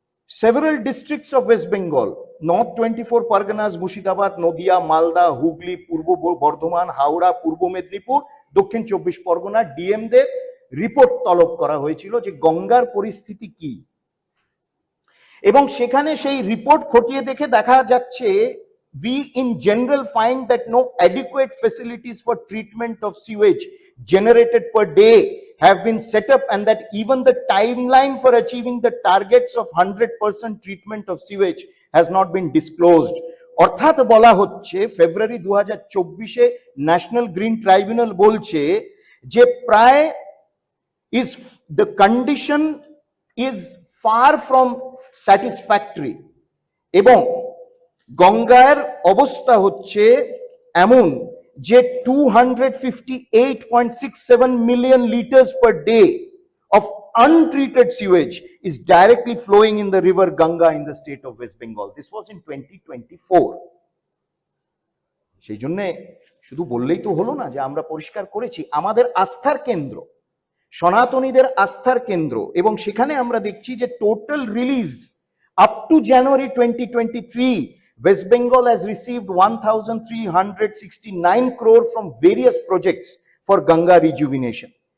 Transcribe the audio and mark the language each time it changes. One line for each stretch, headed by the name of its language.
English: several districts of
Bangla: West Bengal, North 24 Parganas, Murshidabad, Nadia, Malda, Hooghly, পূর্ব বর্ধমান, হাওড়া, পূর্ব মেদিনীপুর, দক্ষিণ 24 Pargana ডিএমদের report তলব করা হয়েছিল যে গঙ্গার পরিস্থিতি কি। এবং সেখানে সেই রিপোর্ট খতিয়ে দেখে দেখা যাচ্ছে,
English: we in general find that no adequate facilities for treatment of sewage generated per day have been set up, and that even the timeline for achieving the targets of 100% treatment of sewage has not been disclosed.
Bangla: অর্থাৎ বলা হচ্ছে ফেব্রুয়ারি 2024-এ national green tribunal বলছে যে প্রায়
English: is the condition is far from satisfactory,
Bangla: এবং গঙ্গার অবস্থা হচ্ছে এমন যে
English: 258.67 million liters per day of untreated sewage is directly flowing in the river Ganga in the state of West Bengal. This was in 2024.
Bangla: সেই জন্য শুধু বললেই তো হলো না যে আমরা পরিষ্কার করেছি। আমাদের আস্থার কেন্দ্র, সনাতনীদের আস্থার কেন্দ্র, এবং সেখানে আমরা দেখছি যে
English: Total release up to January 2023 West Bengal has received 1,369 crore from various projects for Ganga rejuvenation.